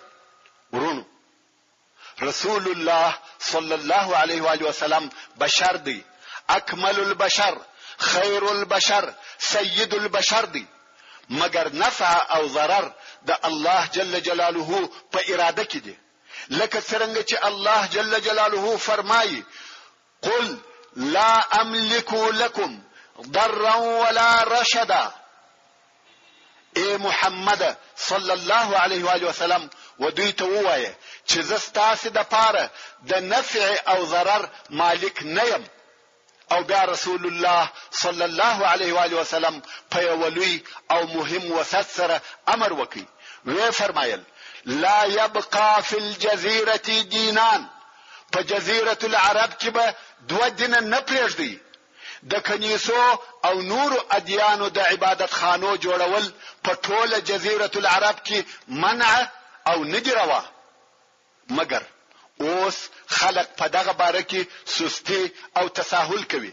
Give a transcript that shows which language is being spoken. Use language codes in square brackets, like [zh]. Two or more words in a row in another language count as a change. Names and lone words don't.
[ps] ورونو رسول الله [ar] صلی الله علیه و آله وسلم [ps] بشر دی، [ar] اکمل البشر، خیر البشر، سید البشر [ps] دی، مگر نفع او ضرر د الله [ar] جل جلاله [ps] په اراده کې دی. لکه څنګه چې الله [ar] جل جلاله [ps] فرمایي [ar] قل لا املك لكم ضرا ولا رشدا. [ps] اے محمد [ar] صلی الله علیه و آله وسلم [ps] و دوی ته ووایه چې زه ستاسو د پاره د نفع او ضرر مالک نه یم. او بیا رسول الله [ar] صلی الله علیه و آله وسلم [ps] په ولوی او مهم وسط سره امر وکړي. وی فرمایل [ar] لا يبقى في الجزيرة دينان. [ps] په جزیره العرب کې به دوه دین نه پرېږدي. د کنیسو او نور ادیانو د عبادت خانو جوړول په ټوله جزیره العرب کې منع او نجروا. مگر اوس خلق په دغه باره کې سستی او تساهل کوي.